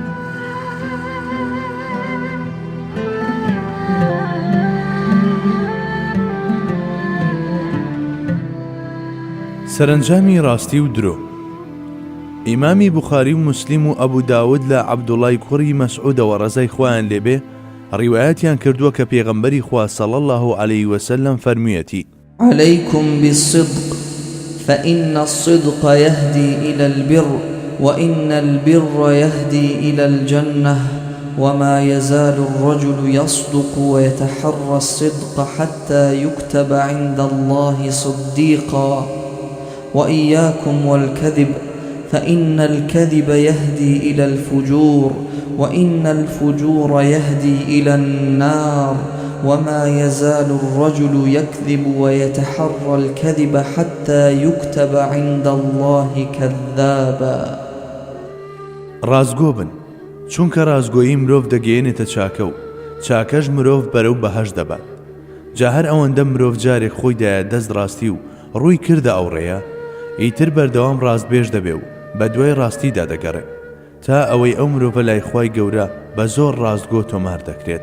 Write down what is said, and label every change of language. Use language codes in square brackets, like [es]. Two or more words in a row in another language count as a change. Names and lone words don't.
[ckb] سەرنجامی ڕاستی و درۆ. ئیمامی بوخاری و مسلیم و ئەبوو داود لە عەبدوڵای کوڕی مەسعودەوە ڕەزای خۆیان لێبێ ڕیوایەتیان کردووە کە پێغەمبەری خوا [ar] صلی الله عليه وسلم [ckb] فەرموویەتی: [ar] عليكم بالصدق فإن الصدق يهدي إلى البر وإن البر يهدي إلى الجنة وما يزال الرجل يصدق ويتحرى الصدق حتى يكتب عند الله صديقا وإياكم والكذب فإن الكذب يهدي إلى الفجور وإن الفجور يهدي إلى النار وما يزال الرجل يكذب ويتحرى الكذب حتى يكتب عند الله كذابا. [ckb] رازگۆ بن چونکە رازگۆیی مرۆڤ دەگەیەنێتە چاکە و چاکەش مرۆڤ بەرەو بەهەش دەبات. جا هەر ئەوەندە مرۆڤ جارێک خۆی دایە دەست ڕاستی و ڕووی کردە ئەو ڕێیە ئیتر بەردەوام ڕاستبێژ دەبێ و بە دوای ڕاستیدا دەگەڕێ تا ئەوەی ئەو مرۆڤە لای خوای گەورە بە زۆر ڕاستگۆ تۆمار دەکرێت.